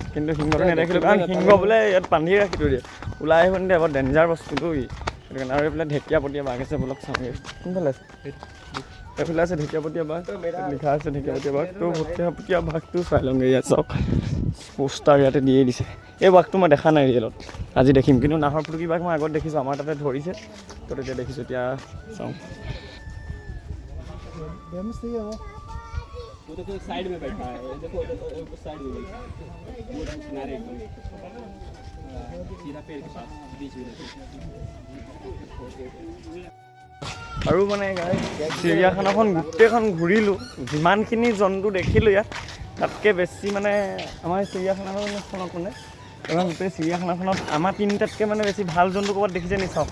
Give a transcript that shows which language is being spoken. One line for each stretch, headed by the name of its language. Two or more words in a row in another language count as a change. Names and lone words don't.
Assamese: কিন্তু সিংহটো নেদেখিলোঁ কাৰণ সিংহ বোলে ইয়াত বান্ধি ৰাখি থৈ দিয়ে ওলাই আহিব নিদিয়ে বৰ ডেঞ্জাৰ বস্তুটো সেইটো কাৰণে আৰু এইফালে ঢেকীয়াপতীয়া বাঘ আছে বলক চাওঁগৈ কোনফালে আছে এইফালে আছে ঢেকীয়াপতীয়া বাঘ লিখা আছে ঢেকীয়াপতীয়া বাঘ তো ঢেকীয়াপতীয়া বাঘটো চাই লওঁগৈ ইয়াত চাওক পোষ্টাৰ ইয়াতে দিয়ে দিছে এই বাঘটো মই দেখা নাই ৰিয়েলত আজি দেখিম কিন্তু নাহৰ ফুটুকী বাঘ মই আগত দেখিছোঁ আমাৰ তাতে ধৰিছে তো তেতিয়া দেখিছোঁ এতিয়া চাওঁ
Hindi: वो देखो साइड में बैठा है देखो साइड में पूरा किनारे एकदम सीधा पेड़ के पास बीच में
Assamese: আৰু মানে চিৰিয়াখানাখন গোটেইখন ঘূৰিলোঁ যিমানখিনি জন্তু দেখিলোঁ ইয়াত তাতকৈ বেছি মানে আমাৰ চিৰিয়াখানাখনত মানে এইখন গোটেই চিৰিয়াখানাখনত আমাৰ তিনিটাতকৈ মানে বেছি ভাল জন্তু ক'ৰবাত দেখিছে নি চাওক।